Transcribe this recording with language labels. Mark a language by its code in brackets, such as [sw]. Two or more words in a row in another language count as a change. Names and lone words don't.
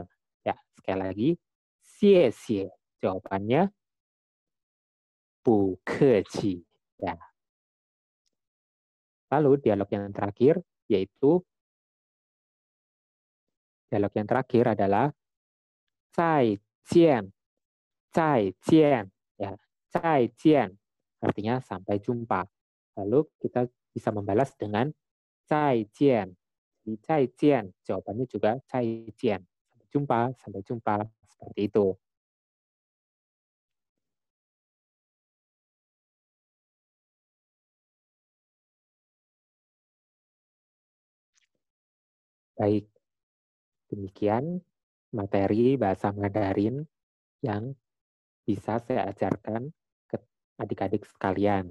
[id] Ya, sekali lagi, [zh] 谢谢. [id] Jawabannya, [zh] 不客气. [id] Ya. Lalu dialog yang terakhir, yaitu dialog yang terakhir adalah [zh] 再见, 再见, [id] ya, [zh] 再见, [id] artinya sampai jumpa. Lalu kita bisa membalas dengan 再见. Di 再见, jawabannya juga 再见. Sampai jumpa, seperti itu. Baik, demikian materi bahasa Mandarin yang bisa saya ajarkan ke adik-adik sekalian.